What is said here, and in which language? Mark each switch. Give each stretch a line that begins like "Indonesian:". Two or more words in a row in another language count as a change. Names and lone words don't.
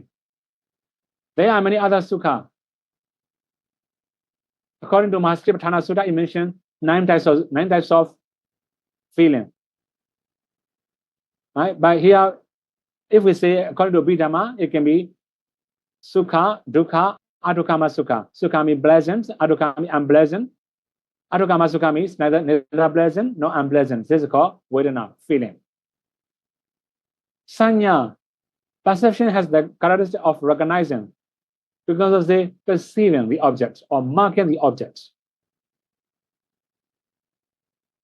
English: There are many other sukha. According to Mahasatipatthana Sutta, it mentioned 9 types of feeling. Right? But here, if we say according to Abhidhamma, it can be
Pali: sukha, dukkha, adukama sukha.
English: Sukha means pleasant, adukha means unpleasant.
Pali: Adukama sukha
English: means neither pleasant nor unpleasant. This is called Vedana, feeling. Sanya, perception, has the characteristic of recognizing because of the perceiving the object or marking the object.